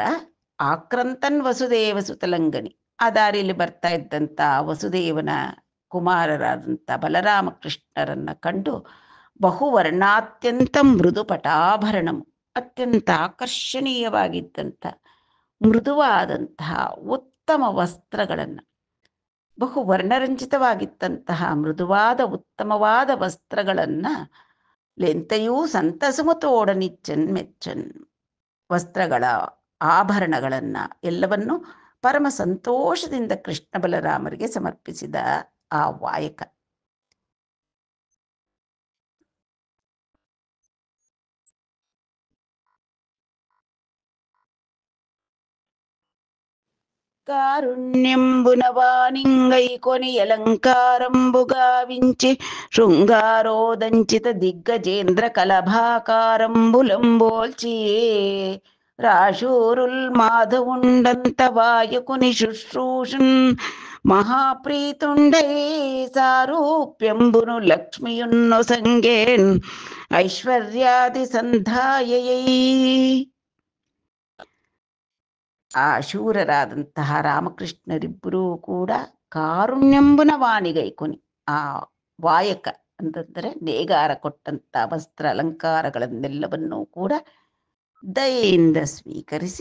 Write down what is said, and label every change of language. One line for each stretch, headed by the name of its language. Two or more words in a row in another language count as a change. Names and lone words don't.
Telugu: ఆక్రంతన్ వసుదేవ సుతలంగని,
Kannada: ಆ ದಾರಿಯಲ್ಲಿ ಬರ್ತಾ ಇದ್ದಂಥ ವಸುದೇವನ ಕುಮಾರರಾದಂಥ ಬಲರಾಮ ಕೃಷ್ಣರನ್ನ ಕಂಡು
Telugu: బహువర్ణాత్యంత మృదు పటాభరణం,
Kannada: ಅತ್ಯಂತ ಆಕರ್ಷಣೀಯವಾಗಿದ್ದಂಥ ಮೃದುವಾದಂತಹ ಉತ್ತಮ ವಸ್ತ್ರಗಳನ್ನು, ಬಹು ವರ್ಣರಂಜಿತವಾಗಿದ್ದಂತಹ ಮೃದುವಾದ ಉತ್ತಮವಾದ ವಸ್ತ್ರಗಳನ್ನು
Telugu: లెంతెయూ సంతసము తోడనిచ్చన్ మెచ్చన్.
Kannada: ವಸ್ತ್ರಗಳ ಆಭರಣಗಳನ್ನು ಎಲ್ಲವನ್ನು ಪರಮ ಸಂತೋಷದಿಂದ ಕೃಷ್ಣ ಬಲರಾಮರಿಗೆ ಸಮರ್ಪಿಸಿದ ಆ ವಾಯಕ.
Telugu: కారుణ్యంబునవానింగై కొని అలంకారంబుగావించి శృంగారోదంచిత దిగ్గజేంద్ర కలభాకారంబులంబోల్చి రాశూరుల్ మాధవుండంత వాయుకుని శుశ్రూషున్ మహాప్రీతుండై సారూప్యంబును లక్ష్మియున్నొసంగేన్ ఐశ్వర్యాది ಸಂಧಾಯಯೈ.
Kannada: ಆ ಶೂರರಾದಂತಹ ರಾಮಕೃಷ್ಣರಿಬ್ಬರೂ ಕೂಡ
Telugu: కారుణ్యంబున వాణిగైకొని,
Kannada: ಆ ವಾಯಕ ಅಂತಂದರೆ ನೇಗಾರ ಕೊಟ್ಟಂಥ ವಸ್ತ್ರ ಅಲಂಕಾರಗಳನ್ನೆಲ್ಲವನ್ನೂ ಕೂಡ ದಯೆಯಿಂದ ಸ್ವೀಕರಿಸಿ